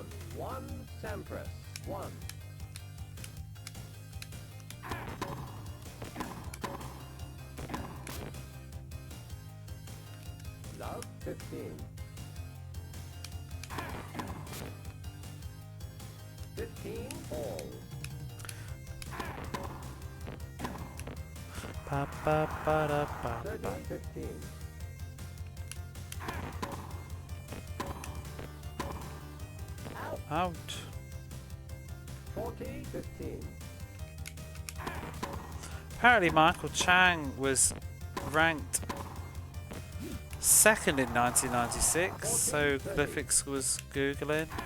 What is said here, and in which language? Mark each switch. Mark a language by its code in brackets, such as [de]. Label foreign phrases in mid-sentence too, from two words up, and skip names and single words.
[en] 1 Sampras. 1. Love 15. 15 all. Pa, pa, pa, da, pa, 30 pa. 15. Out. 40 15. Apparently Michael Chang was ranked 2nd in 1996, so Glyphix was googling.